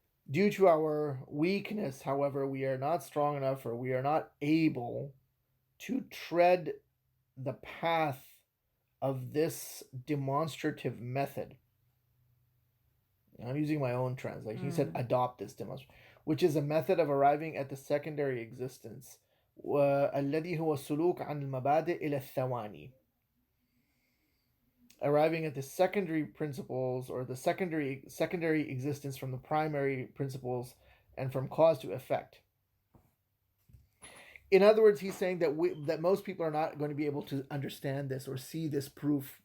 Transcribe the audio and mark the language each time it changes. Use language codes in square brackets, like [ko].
[en] Due to our weakness, however, we are not strong enough, or we are not able to tread the path of this demonstrative method. I'm using my own translation. He said, adopt this demonstration, which is a method of arriving at the secondary existence. [ar] الذي هو السلوك عن المبادئ إلى الثواني. [en] Arriving at the secondary principles, or the secondary existence from the primary principles, and from cause to effect. In other words, he's saying that most people are not going to be able to understand this or see this proof.